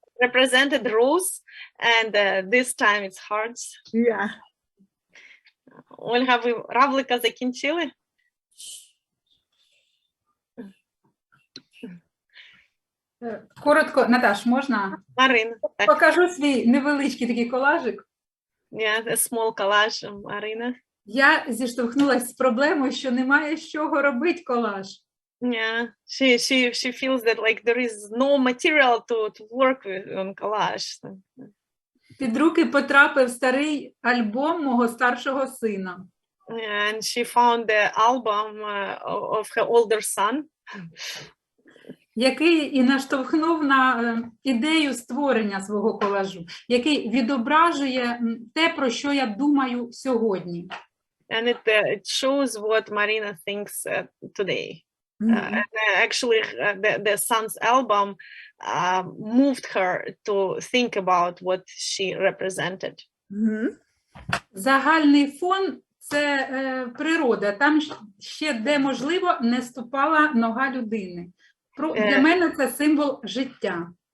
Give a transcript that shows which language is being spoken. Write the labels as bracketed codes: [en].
[en] represented rose, and this time it's hearts. Yeah. [uk] Ольга, ви равлика закінчили? Коротко, Наташ, можна? Марина. Так. Покажу свій невеличкий такий колажик. [en] Yeah, a small collage, Марина. [uk] Я зіштовхнулася з проблемою, що немає з чого робити колаж. [en] Yeah, she feels that like there is no material to work with on collage. [uk] Під руки потрапив старий альбом мого старшого сина. [en] And she found the album of her older son. [uk] Який і наштовхнув на ідею створення свого колажу, який відображує те, про що я думаю сьогодні. [en] And it shows what Marina thinks today. And actually, the son's album moved her to think about what she represented. [uk] Загальний фон – це природа. Там ще, де можливо, не ступала нога людини. Для мене це символ життя.